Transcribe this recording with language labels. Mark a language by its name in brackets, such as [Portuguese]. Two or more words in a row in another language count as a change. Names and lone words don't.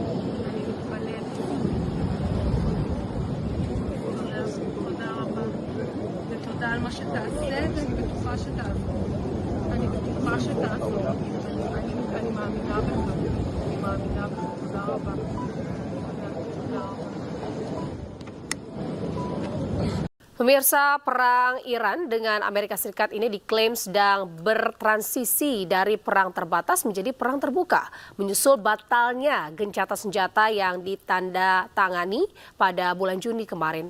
[Hebrew] תודה רבה. ותודה על מה שתעשה, ואני בטוחה שתעזור. אני מאמינה בך. תודה רבה. [Indonesian] Pemirsa, perang Iran dengan Amerika Serikat ini diklaim sedang bertransisi dari perang terbatas menjadi perang terbuka, menyusul batalnya gencatan senjata yang ditandatangani pada bulan Juni kemarin.